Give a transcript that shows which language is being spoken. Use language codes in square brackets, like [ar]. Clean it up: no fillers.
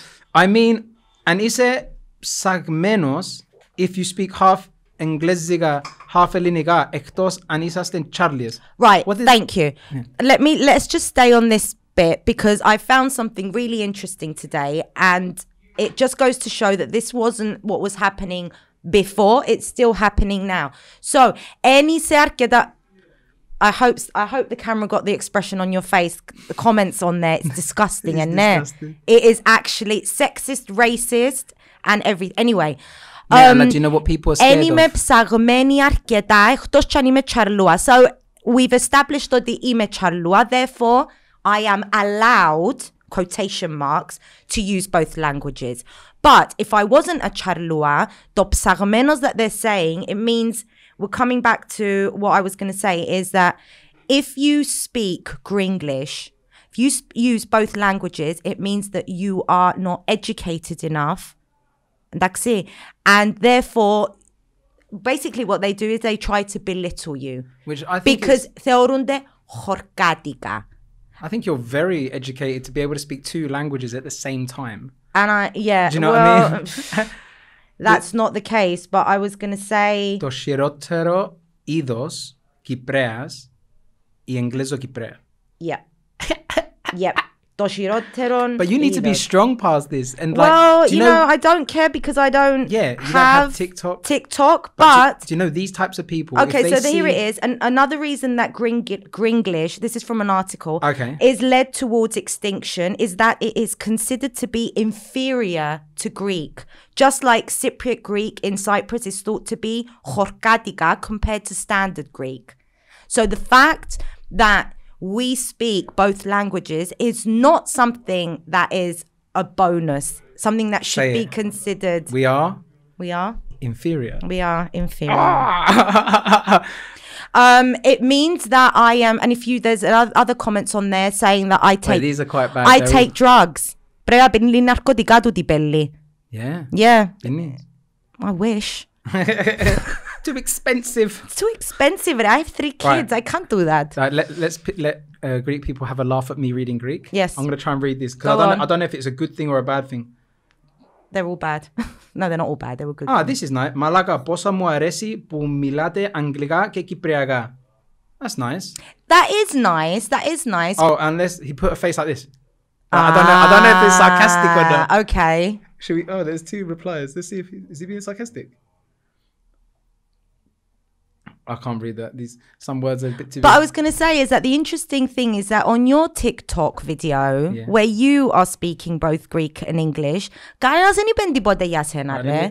[en] I mean, [el] αν είσαι ψαγμένος, [en] if you speak half [el] εγγλέζικα, [en] half [el] ελληνικά, εκτός αν είσαστε Chárlιες. [en] Right, thank you. Yeah. Let's just stay on this bit because I found something really interesting today and it just goes to show that this wasn't what was happening before, it's still happening now. [el] So, σε αρκετά... [en] I hope the camera got the expression on your face, the comments on there, it's disgusting. It's disgusting. It is actually sexist, racist and everything. Anyway... Yeah, do you know what people are scared of? [el] Είμαι ψαγμένη αρκετά, εκτός κι αν είμαι τσαρλούα. [en] So, we've established [el] ότι είμαι τσαρλούα, [en] therefore, I am allowed, quotation marks, to use both languages. But, if I wasn't a τσαρλούα, [el] το ψαγμένος [en] that they're saying, it means, we're coming back to what I was going to say, is that if you speak Gringlish, if you use both languages, it means that you are not educated enough. [el] Εντάξει. [en] And therefore, basically what they do is they try to belittle you. Which I think because [el] θεωρούνται χορκάτικα. [en] I think you're very educated to be able to speak two languages at the same time. And yeah. Do you know what I mean? That's not the case, but I was going to say... [el] Το χειρότερο είδος Κυπρέας ή Εγγλεζοκυπρέα. [en] Yeah. Yep. [el] Το χειρότερον [en] But you need to be strong past this. And like, well, you know, I don't care because I don't have TikTok, but do you know these types of people? Okay, so here it is. And another reason that Gringlish, this is from an article, is led towards extinction is that it is considered to be inferior to Greek. Just like Cypriot Greek in Cyprus is thought to be chorkatika compared to standard Greek. So the fact that we speak both languages is not something that is a bonus, something that should be considered. We are inferior. We are inferior. It means that I am, and if you, there's other comments on there saying that I take. These are quite bad. I take drugs. [el] Πρέπει να πίνει ναρκωτικά του την πέλη. [en] Yeah. I wish. Too expensive. It's too expensive. I have 3 kids. Right. I can't do that. Right, let's let Greek people have a laugh at me reading Greek. Yes. I'm going to try and read this because I don't know if it's a good thing or a bad thing. They're all bad. No, they're not all bad. They were good. This is nice. [el] Μαλάκα, πόσα μου αρέσει που μιλάτε αγγλικά και κυπριακά. [en] That's nice. That is nice. That is nice. Oh, unless he put a face like this. I don't know if it's sarcastic or not. Okay. Should we? Oh, there's 2 replies. Let's see if is he being sarcastic. I can't read that. Some words are a bit too... But I was going to say is that the interesting thing is that on your TikTok video, where you are speaking both Greek and English, [el] κανένας δεν είπε τίποτε για σένα, ρε.